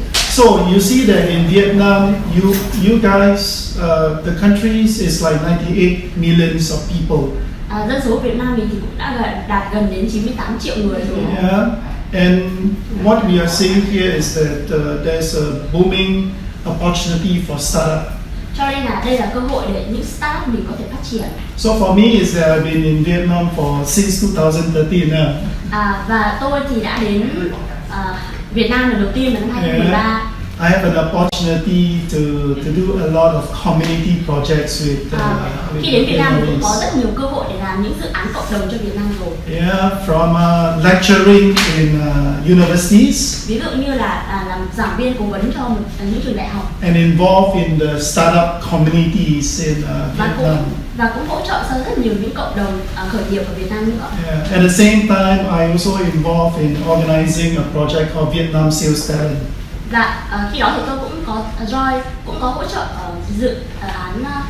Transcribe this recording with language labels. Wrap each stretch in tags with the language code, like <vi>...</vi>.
<en>So you see that in Vietnam, you guys, the countries is like 98 millions of people.</en> <vi>Dân số Việt Nam mình thì cũng đã đạt gần đến 98 triệu người rồi.</vi> <en>Yeah, and what we are seeing here is that there's a booming opportunity for startup.</en> <vi>Cho nên là đây là cơ hội để những startup mình có thể phát triển.</vi> <en>So for me is that I've been in Vietnam since 2013 now.</en> <vi>Và tôi thì đã đến Việt Nam lần đầu tiên vào năm 2013.</vi> <en>I have an opportunity to do a lot of community projects with</en> <vi>khi đến Việt Nam mình cũng có rất nhiều cơ hội để làm những dự án cộng đồng cho Việt Nam rồi.</vi> <en>Yeah, from lecturing in universities.</en> <vi>Ví dụ như là làm giảng viên cố vấn cho những trường đại học.</vi> <en>And involved in the startup communities in Vietnam.</en> <vi>Và cũng hỗ trợ cho rất nhiều những cộng đồng khởi nghiệp ở Việt Nam nữa.</vi> <en>Yeah. At the same time, I also involved in organizing a project called Vietnam Sales Talent.</en> <vi>Dạ, khi đó thì tôi cũng có Doanh cũng có hỗ trợ dự án</vi>